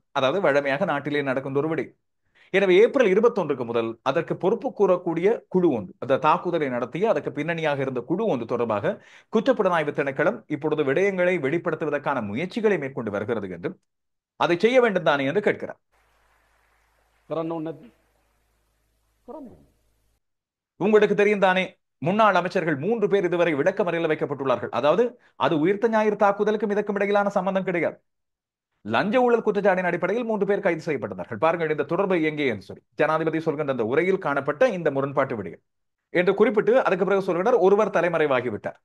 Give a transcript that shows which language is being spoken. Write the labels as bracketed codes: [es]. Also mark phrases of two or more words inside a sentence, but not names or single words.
[ta] அதாவது வழமையாக நாட்டிலே நடக்கும் ஒரு விடயம். எனவே ஏப்ரல் 21க்கு முதல் அதற்கு பொறுப்பு கூறக்கூடிய குழு ஒன்று, அந்த தாக்குதலை நடத்திய அதற்கு பின்னணியாக இருந்த குழு ஒன்று தொடர்பாக குற்றப்புலனாய்வு திணைக்களம் இப்பொழுது விடயங்களை வெளிப்படுத்துவதற்கான முயற்சிகளை மேற்கொண்டு வருகிறது என்றும் அதை செய்ய வேண்டும் தானே என்று கேட்கிறார். [si] කරන්න ඕනේ නැද්ද? කරන්න ඕනේ. [ta] உங்களுக்கு தெரியும் தானே, முன்னாள் அமைச்சர்கள் 3 பேர் இதுவரை விளக்கமறையில் வைக்கப்பட்டுள்ளார்கள். அதாவது அது உயிர்த்த ஞாயிறு தாக்குதலுக்கும் இதற்கும் இடையிலான சம்பந்தம் கிடையாது. லஞ்ச ஊழல் குற்றச்சாட்டின் அடிப்படையில் 3 பேர் கைது செய்யப்பட்டார்கள். பாருங்கள் இந்த தொடர்பு எங்கே என்று சொல்லி ஜனாதிபதி சொல்கின்ற அந்த உரையில் காணப்பட்ட இந்த முரண்பாட்டு விடயம் என்று குறிப்பிட்டு அதுக்கு பிறகு சொல்கிறார், ஒருவர் தலைமறைவாகிவிட்டார்.